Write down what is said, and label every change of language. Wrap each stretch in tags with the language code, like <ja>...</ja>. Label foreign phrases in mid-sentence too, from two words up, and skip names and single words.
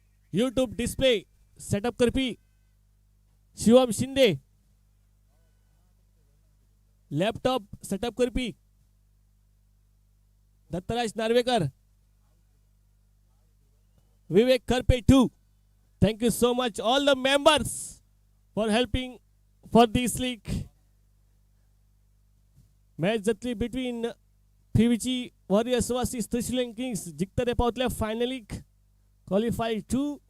<kok>यूट्यूब डिस्प्ले सेटअप करपी शिवम शिंदे, लॅपटॉप सेटअप करपी दत्तराज नार्वेकर, विवेक करपे टू.</kok> <en>Thank you so much all the members for helping for this league. Match जातली between PVG Warriors vs Trishulin Kings.</en> <kok>जिखतले पावतले फायनलीक</kok> <en>qualify to.</en>